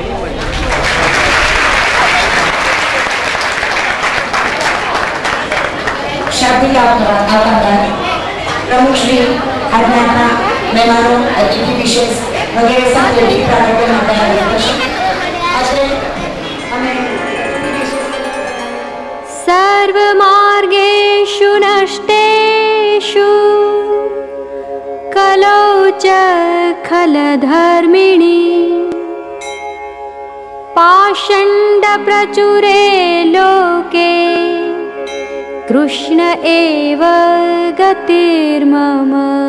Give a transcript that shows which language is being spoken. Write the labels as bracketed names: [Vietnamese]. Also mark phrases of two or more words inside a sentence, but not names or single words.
[Gujarati] શાબ્દિક આભાર પ્રમુખ શ્રી આજના મહેમાનો અતિથિ વિશેષ વગેરે સાથે કાર્યક્રમ આજે અમે [Sanskrit] सर्वमार्गेषु नष्टेषु कलौ च खलधर्मिणी पाषण्डप्रचुरे लोके कृष्ण एव गतिर्मम।